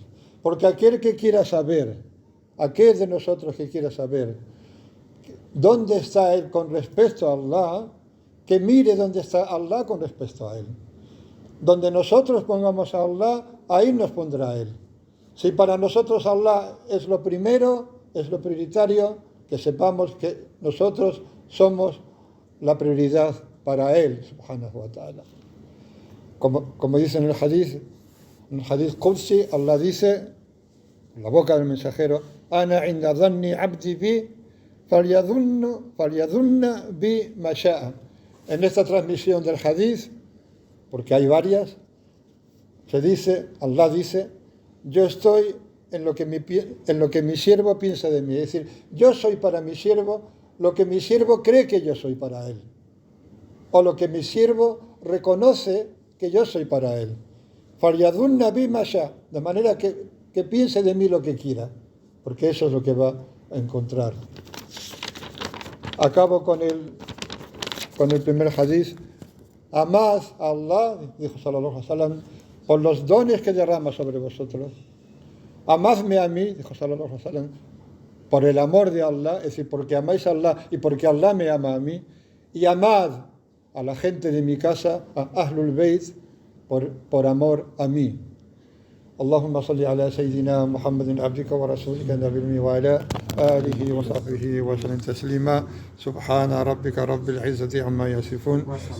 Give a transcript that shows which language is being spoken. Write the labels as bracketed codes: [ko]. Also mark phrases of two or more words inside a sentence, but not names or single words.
[es] Porque aquel que quiera saber, aquel de nosotros que quiera saber dónde está Él con respecto a Allah, que mire dónde está Allah con respecto a Él. Donde nosotros pongamos a Allah, ahí nos pondrá Él. Si para nosotros Allah es lo primero, es lo prioritario, que sepamos que nosotros somos la prioridad para Él, [ar] سبحانه وتعالى. [es] Como dice en el [ar] حديث قدسي, [es] Allah dice, en la boca del mensajero: [ar] أنا عند ظن عبدي بي، فليظن بي ما شاء. [es] En esta transmisión del hadith, porque hay varias, se dice, Allah dice, yo estoy en lo que mi siervo piensa de mí. Es decir, yo soy para mi siervo lo que mi siervo cree que yo soy para él. O lo que mi siervo reconoce que yo soy para él. [ar] فليظن بي ما شاء, [es] de manera que piense de mí lo que quiera, porque eso es lo que va a encontrar. Acabo con el primer hadith. Amad a Allah, dijo [ar] صلى الله عليه وسلم, [es] por los dones que derrama sobre vosotros. Amadme a mí, dijo [ar] صلى الله عليه وسلم, [es] por el amor de Allah, es decir, porque amáis a Allah y porque Allah me ama a mí. Y amad a la gente de mi casa, a [ar] أهل البيت, [es] por amor a mí. [ar] اللهم صل على سيدنا محمد عبدك ورسولك النبي وعلى آله وصحبه وسلم تسليما سبحان ربك رب العزة عما يصفون